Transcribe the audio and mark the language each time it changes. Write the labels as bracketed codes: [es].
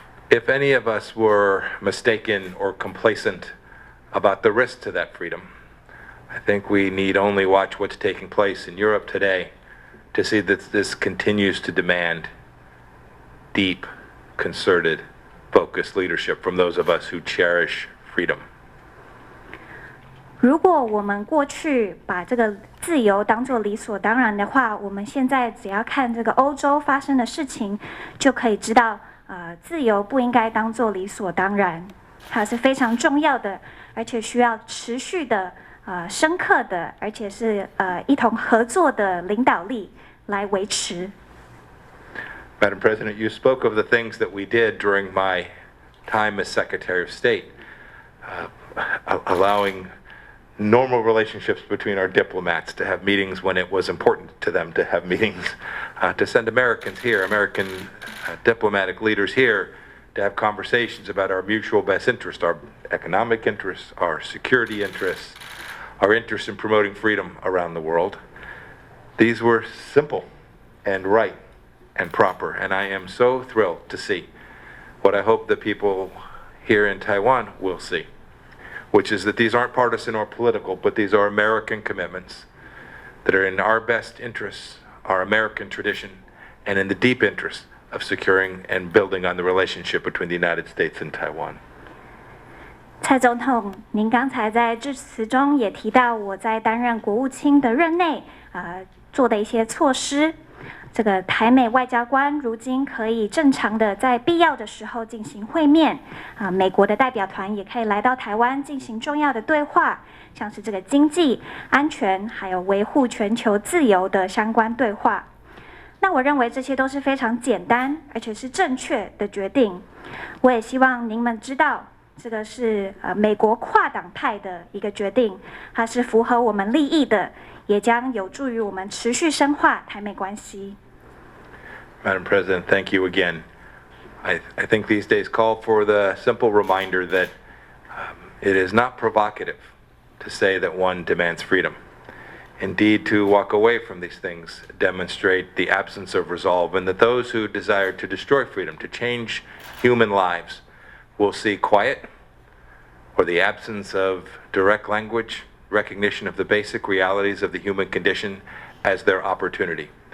[en] If any of us were mistaken or complacent about the risk to that freedom, I think we need only watch what's taking place in Europe today to see that this continues to demand deep, concerted, focused leadership from those of us who cherish freedom. [zh] 如果我们过去把这个自由当作理所当然的话，我们现在只要看这个欧洲发生的事情，就可以知道，自由不应该当作理所当然，它是非常重要的，而且需要持续的、深刻的，而且是一同合作的领导力来维持。 [en] Madam President, you spoke of the things that we did during my time as Secretary of State, allowing normal relationships between our diplomats to have meetings when it was important to them to have meetings, to send Americans here, American diplomatic leaders here, to have conversations about our mutual best interests, our economic interests, our security interests, our interest in promoting freedom around the world. These were simple and right and proper, and I am so thrilled to see what I hope the people here in Taiwan will see, which is that these aren't partisan or political, but these are American commitments that are in our best interests, our American tradition, and in the deep interest of securing and building on the relationship between the United States and Taiwan. [zh] 蔡总统，您刚才在致辞中也提到，我在担任国务卿的任内，做的一些措施。这个台美外交官如今可以正常的在必要的时候进行会面，美国的代表团也可以来到台湾进行重要的对话，像是这个经济、安全还有维护全球自由的相关对话。那我认为这些都是非常简单而且是正确的决定。我也希望您们知道，这个是美国跨党派的一个决定，它是符合我们利益的，也将有助于我们持续深化台美关系。 [en] Madam President, thank you again. I think these days call for the simple reminder that it is not provocative to say that one demands freedom. Indeed, to walk away from these things demonstrate the absence of resolve, and that those who desire to destroy freedom, to change human lives, will see quiet or the absence of direct language, recognition of the basic realities of the human condition as their opportunity.